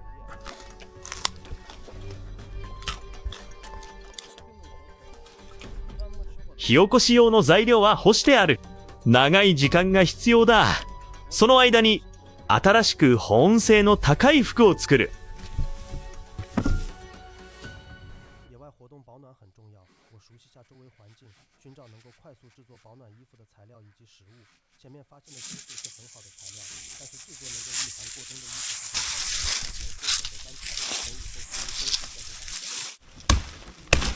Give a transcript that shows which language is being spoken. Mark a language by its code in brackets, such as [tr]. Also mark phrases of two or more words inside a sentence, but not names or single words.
[ja] 火起こし用の材料は干してある。長い時間が必要だ。その間に新しく保温性の高い服を作る。 [zh] 野外活动保暖很重要。我熟悉下周围环境，寻找能够快速制作保暖衣服的材料以及食物。前面发现的金属是很好的材料，但是制作能够御寒过冬的衣服是很好的，能够选择干柴，等以后可以收拾再给它。